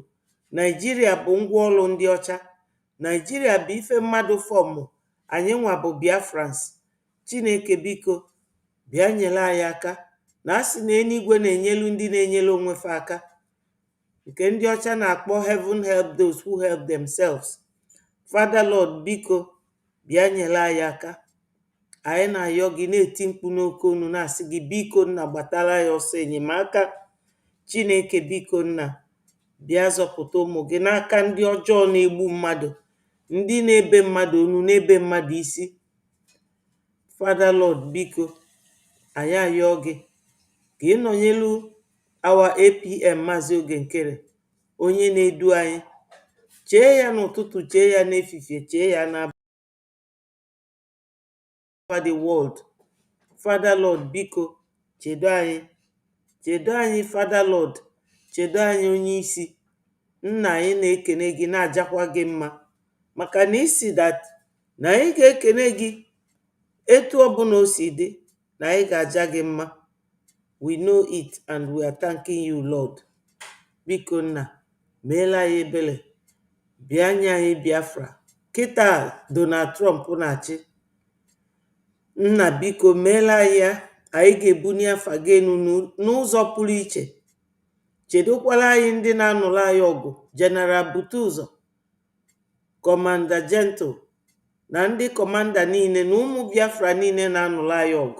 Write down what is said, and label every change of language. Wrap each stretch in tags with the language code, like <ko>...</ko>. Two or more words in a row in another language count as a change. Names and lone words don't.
<ig>Naijiria bụ ngwaọrụ ndị ọcha. Naijiria bụ ife mmadụ fọmụ. Anyị nwa bụ Biafrans. Chineke biko bịa nyere anyị aka. Na asị na eluigwe na-enyelu ndị na-enyelu onwe fa aka, nke ndị ọcha na-akpọ</ig> <en>heaven help those who help themselves. Father Lord,</en> <ig>biko bịa nyere anyị aka. Anyị na-ayọ gị, na-eti mkpu n'oke onu, na-asị gị biko nna, gbatara ya ọsọ enyemaka. Chineke biko nna, bịa zọpụta ụmụ gị n'aka ndị ọjọọ na-egbu mmadụ, ndị na-ebe mmadụ onu, na-ebe mmadụ isi.</ig> <en>Father Lord,</en> <ig>biko anyị ayọ gị ka ị nọnyelu our APM Maazị Oge Nkere, onye na-edu anyị. Chee ya n'ụtụtụ, chee ya n'efifie, chee ya n'abalị,</ig> <en>the world. Father Lord,</en> <ig>biko chedo anyị, chedo anyị.</ig> <en>Father Lord,</en> <ig>chedo anyị, onye isi. Nna, anyị na-ekene gị, na-ajakwa gị mma, maka na isi dat na anyị ga-ekene gị etu ọbụla o si dị, na anyị ga-aja gị mma.</ig> <en>We know it and we are thanking you, Lord.</en> <ig>Biko nna, meela anyị ebere, bịa nye anyị Biafra. Kịta Donald Trump na-achị, nna biko meela anyị ya. Anyị ga-ebunye afa gị enu n'ụzọ pụrụ iche. Chedokwala anyị ndị na-anụrụ anyị ọgụ, General Butuzo, Kọmanda Gentle, na ndị kọmanda niile, na ụmụ Biafra niile na-anụrụ anyị ọgụ.</ig>